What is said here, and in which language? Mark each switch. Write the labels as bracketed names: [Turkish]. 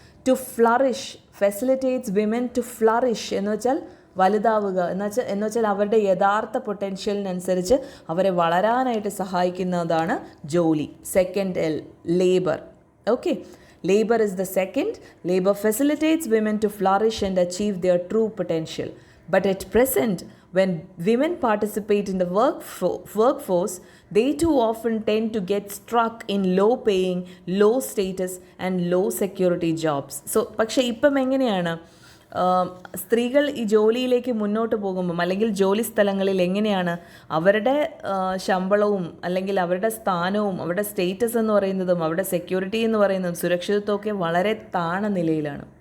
[English] to flourish facilitates women to flourish [Malayalam] എന്ന് വെച്ചാൽ വലുതാവുക എന്ന് വെച്ചാൽ അവരുടെ യഥാർത്ഥ പൊട്ടൻഷ്യലിനനുസരിച്ച് അവരെ വളരാനായിട്ട് സഹായിക്കുന്നതാണ് ജോലി. [English] Second L, labour. Okay, labour is the second. Labour facilitates women to flourish and achieve their true potential. But at present, when women participate in the workforce, they too often tend to get stuck in low-paying, low-status and low-security jobs. [Malayalam] So, പക്ഷേ ഇപ്പം എങ്ങനെയാണ് സ്ത്രീകൾ ഈ ജോലിയിലേക്ക് മുന്നോട്ട് പോകുമ്പം അല്ലെങ്കിൽ ജോലി സ്ഥലങ്ങളിൽ എങ്ങനെയാണ് അവരുടെ ശമ്പളവും അല്ലെങ്കിൽ അവരുടെ സ്ഥാനവും അവരുടെ സ്റ്റേറ്റസ് എന്ന് പറയുന്നതും അവരുടെ സെക്യൂരിറ്റി എന്ന് പറയുന്നതും സുരക്ഷിതത്വമൊക്കെ വളരെ താണ നിലയിലാണ്.